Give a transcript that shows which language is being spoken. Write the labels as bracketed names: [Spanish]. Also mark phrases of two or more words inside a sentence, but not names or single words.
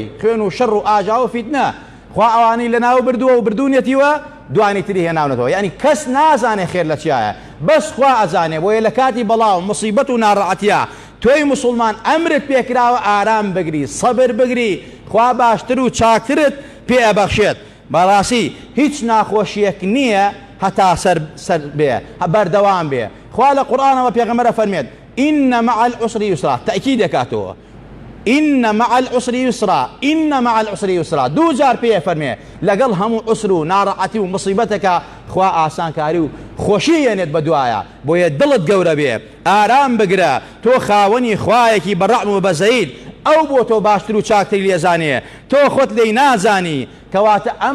[Central Kurdish] خوێن و شەڕ و ئاژا و فیتنە خوا ئەوانەی لەناو بردووە و بردوونێتیوە دوانی تری هێناونەتەوە یعنی کەس نازانێ خێر لە چیایە بەس خوا ئەزانێ بۆیە لە کاتی بەڵاو مصیبەت و ناڕەحەتیە تۆی مسلمان ئەمرت پێکراوە ئارام بگری سەبر بگری خوا باشتر و چاکترت پێ ئەبەخشێت بەڕاستی هیچ ناخۆشیەک نییە هەتا سەر بێ بەردەوام بێ خوا لە قورئانەوە پێغەمبەرە فەرمێت [Arabic] ئین مع العسر یسرا [Central Kurdish] تەئکید دەکاتەوە [Arabic] ئین مع العسر یسرا ئین مع العسر یسرا [Central Kurdish] دوو جار پێ فەرمێ لەگەڵ هەموو عسر و ناڕەحەتی و مصیبەتەکە خوا ئاسانکاری و خۆشی یێنێت بەدوایە بۆیە دڵت گەورە بێ ئارام بگرە تۆ خاوەنی خوایەکی بەڕەحم و بەزەید ئەو بۆ تۆ باشتر و چاکتر لێزانێ تۆ خۆت لێی نازانی کەواتە ئەم